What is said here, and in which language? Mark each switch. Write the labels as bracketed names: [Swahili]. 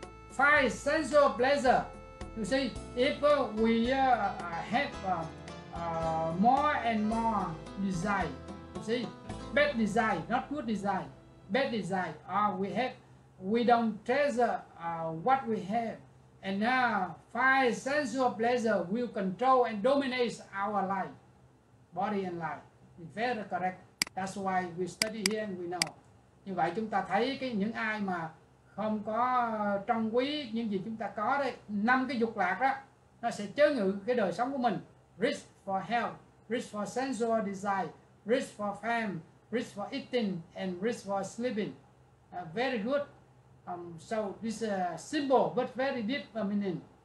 [English] Five sensual pleasure. You see, if we have more and more desire, you see, bad desire, not good desire, bad desire, we don't treasure what we have, and now five sensual pleasure will control and dominate our life, body and life. Very correct. That's why we study here and we know. [Vietnamese] Như vậy chúng ta thấy những ai mà không có trân quý những gì chúng ta có đấy, 5 cái dục lạc đó, nó sẽ chế ngự cái đời sống của mình. [English] Rich for health, rich for sensual desire, rich for fame, rich for eating, and rich for sleeping. Very good. So this is simple but very deep meaning.